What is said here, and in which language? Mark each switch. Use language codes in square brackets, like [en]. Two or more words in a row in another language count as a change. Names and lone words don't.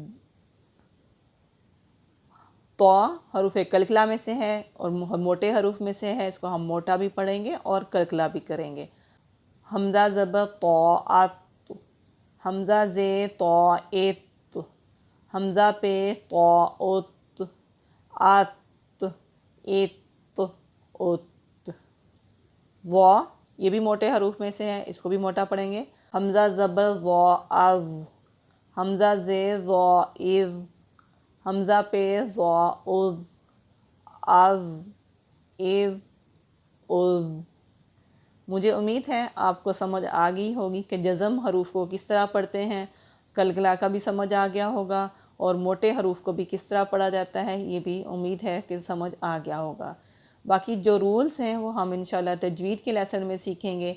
[ur] طا حروف کلکلہ میں سے ہے اور موٹے حروف میں سے ہے، اس کو ہم موٹا بھی پڑھیں گے اور کلکلہ بھی کریں گے۔ حمزہ زبر طاعت، حمزہ زیر طاعت، حمزہ پیش طاعت، ات ات ات۔ وا یہ بھی موٹے حروف میں سے ہے، اس کو بھی موٹا پڑھیں گے۔ حمزہ زبر وا از، حمزہ زیر وا از، حمزہ پیش وا از، از از از۔ مجھے امید ہے آپ کو سمجھ آ گئی ہوگی کہ جزم حروف کو کس طرح پڑھتے ہیں، کلکلہ کا بھی سمجھ آ گیا ہوگا، اور موٹے حروف کو بھی کس طرح پڑھا جاتا ہے، یہ بھی امید ہے کہ سمجھ آ گیا ہوگا۔ باقی جو رولز ہیں وہ ہم [ar] انشاءاللہ [ur] تجوید کے لیسن میں سیکھیں گے۔